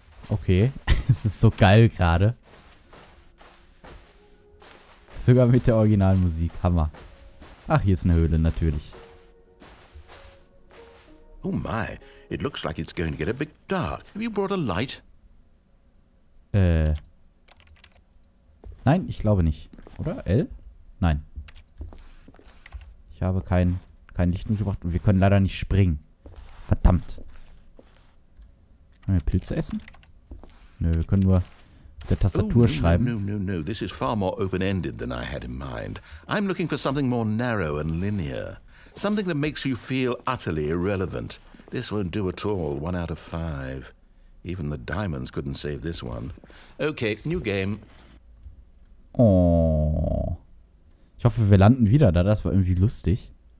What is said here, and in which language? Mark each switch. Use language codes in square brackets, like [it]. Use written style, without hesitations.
[de] Okay, es ist so geil gerade. Sogar mit der Originalmusik. Hammer. Ach, hier ist eine Höhle, natürlich. [en] Oh my, it looks like it's going to get a bit dark. Have you brought a light? [de] Nein, ich glaube nicht. Oder? L? Nein. Ich habe kein Licht mitgebracht und wir können leider nicht springen. Verdammt. Können wir Pilze essen? Nö, wir können nur mit der Tastatur schreiben. [en] No. This is far more open-ended than I had in mind. I'm looking for something more narrow and linear. Something that makes you feel utterly irrelevant. This won't do at all. 1 out of 5. Even the diamonds couldn't save this one. Okay, new game. Oh. [de] Ich hoffe, wir landen wieder da. Das war irgendwie lustig.